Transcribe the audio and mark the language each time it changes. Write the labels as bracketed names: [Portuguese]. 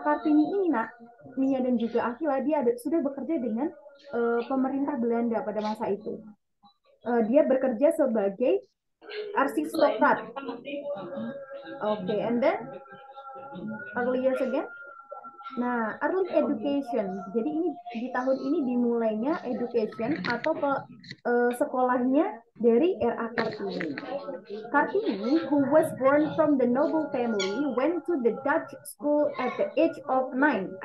[Indonesian] Kartini ini nak, Nia dan juga Akila, dia sudah bekerja dengan pemerintah Belanda pada masa itu. Dia bekerja sebagai aristocrat. [English] Okay, and then early years again. Nah, early education. [Indonesian] Jadi ini di tahun ini dimulainya education atau sekolahnya dari R.A. Kartini. [English] Kartini, who was born from the noble family, went to the Dutch school at the age of 9.